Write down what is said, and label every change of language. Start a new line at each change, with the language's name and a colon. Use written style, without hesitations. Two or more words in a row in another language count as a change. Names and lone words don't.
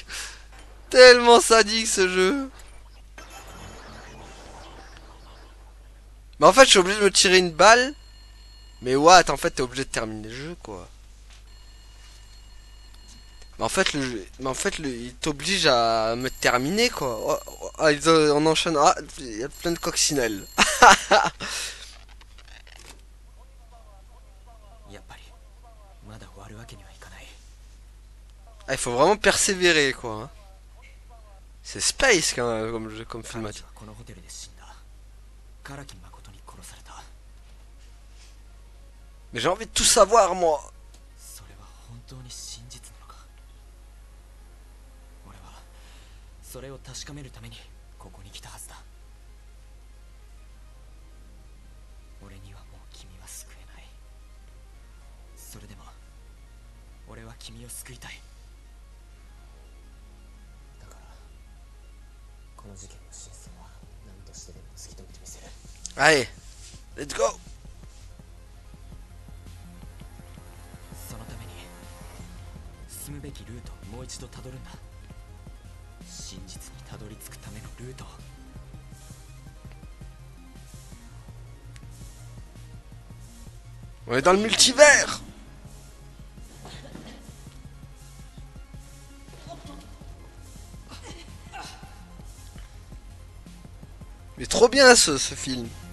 French: Tellement sadique, ce jeu. Mais en fait, je suis obligé de me tirer une balle. Mais what? En fait, t'es obligé de terminer le jeu, quoi. Mais en fait, il t'oblige à me terminer, quoi. Oh, oh, ah, on enchaîne. Ah, il y a plein de coccinelles.
Japanese: やっぱりまだ終わるわけにはいかない。
French: Ah, il faut vraiment persévérer, quoi. Hein. C'est space quand même, comme film.
Japanese: 彼女はこのホテルで死んだ。唐木誠に殺された。
French: Mais j'ai envie de tout savoir, moi.
Japanese: それは本当に真実なのか。俺はそれを確かめるためにここに来たはずだ。俺にはもう君は救えない。それでも俺は君を救いたい。だからこの事件の真相は何としてでも突き止めてみせる。
French: Allez,
English: let's go.
Japanese: そのために進むべきルートをもう一度たどるんだ。真実にたどり着くためのルートを。
French: On est dans le multivers. Mais trop bien ce film.